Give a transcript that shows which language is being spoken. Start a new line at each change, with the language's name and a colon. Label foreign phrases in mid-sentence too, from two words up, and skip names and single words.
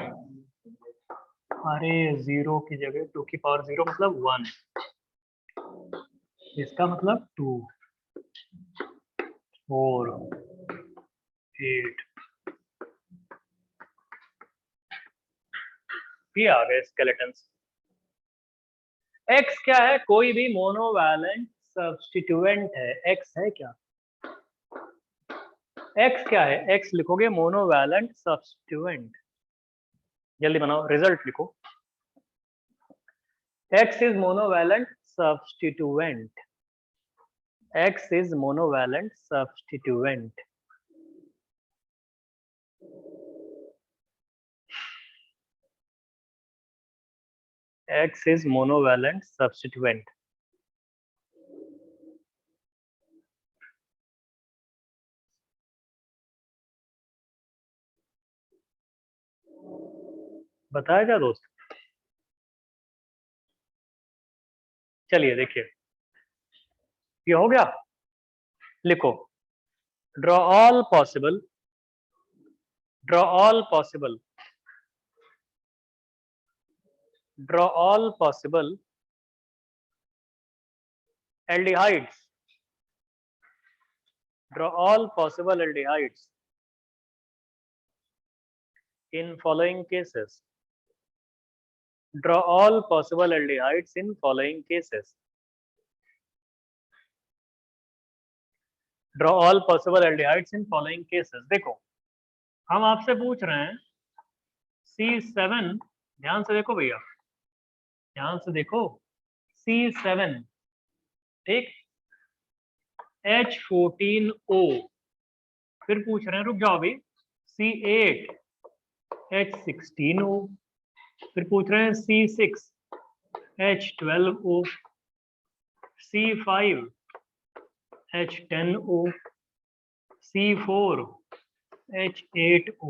Hindi: अरे 0 की जगह 2 की पावर 0 मतलब 1, इसका मतलब 2, 4, 8, ये आ गए स्केलेटन्स। X क्या है? कोई भी
English: monovalent substituent
Hindi: है। X है क्या? X क्या है? X लिखोगे
English: monovalent substituent.
Hindi: जल्दी बनाओ, रिजल्ट लिखो।
English: X is monovalent substituent. X is monovalent substituent. X is monovalent substituent.
Hindi: बताया क्या दोस्त? चलिए देखिए, ये हो गया।
English: लिखो, draw all possible aldehydes. Draw all possible aldehydes in following cases. Draw all possible aldehydes in following cases. Draw all possible aldehydes in following cases.
Hindi: देखो, हम आपसे पूछ रहे हैं C7, ध्यान से देखो भैया, ध्यान से देखो, C7, ठीक, H14O, फिर पूछ रहे हैं, रुक जाओ अभी, C8 H16O, फिर पूछ रहे हैं C6 H12O, C5 H10O, C4 H8O।